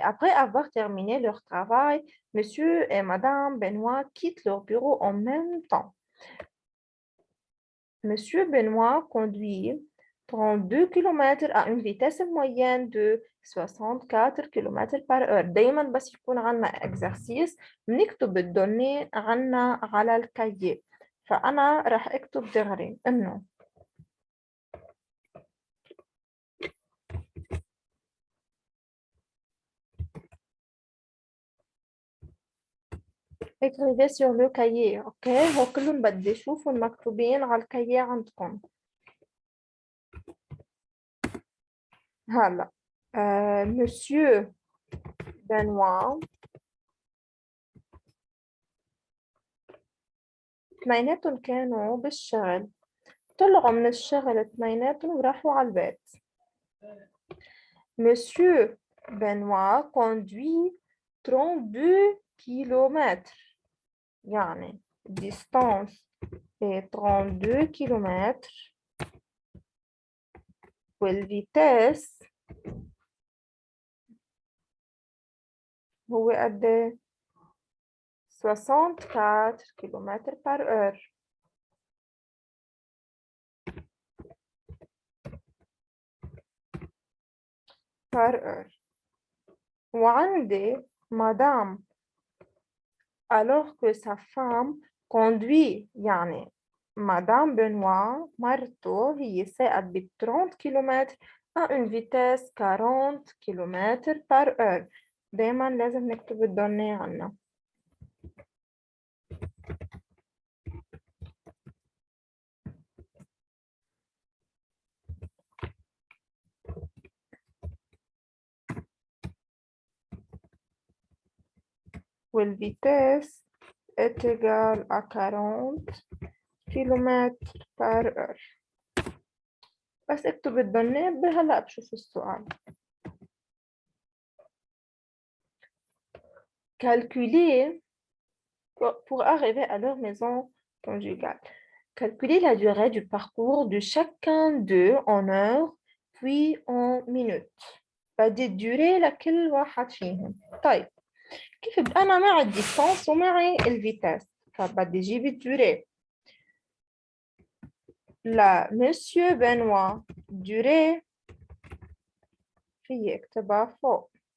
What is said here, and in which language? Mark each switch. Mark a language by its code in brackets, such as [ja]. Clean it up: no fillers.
[fr] Après avoir terminé leur travail, Monsieur et Madame Benoît quittent leur bureau en même temps. Monsieur Benoît conduit 32 km à une vitesse moyenne de 64 km par heure. [ar] دايما بس يكون عنا exercice بنكتب الدوني عنا على الكاييه. فأنا راح أكتب دغري إنه [fr] écrivez sur le cahier. [ar] اوكي هو كلهم بدي اشوفهم مكتوبين على الكاييه عندكم. هلا Monsieur Benoît اثنيناتهم كانوا بالشغل، طلعوا من الشغل اثنيناتهم وراحوا على البيت. [fr] Monsieur Benoît conduit 32 km. [ar] يعني [fr] distance est 32 km [ar] والفيتاس هو قد إيه؟ 64 كيلومتر [fr] par heure. par heure. [ar] وعندي [fr] madame alors que sa femme conduit [ar] يعني [fr] madame Benoît [ar] مرته هي ساقت ب 30 كيلومتر [fr] à une vitesse 40 كيلومتر par heure. [ar] دايما لازم نكتب الدوني عنا. [fr] والفيتاس est égal à 40 كيلومتر par heure. [ar] بس اكتب الدوني هلا بشوف السؤال. [fr] Calculer pour arriver à leur maison conjugale. Calculer la durée du parcours de chacun d'eux en heures puis en minutes. [ar] بدي الدوري لكل واحد فيهم. طيب كيف أنا معي الديستانس ومعي الفيتاس فبدي أجيب الدوري. لا مسيو بنوا دوري في اكتبها فوق.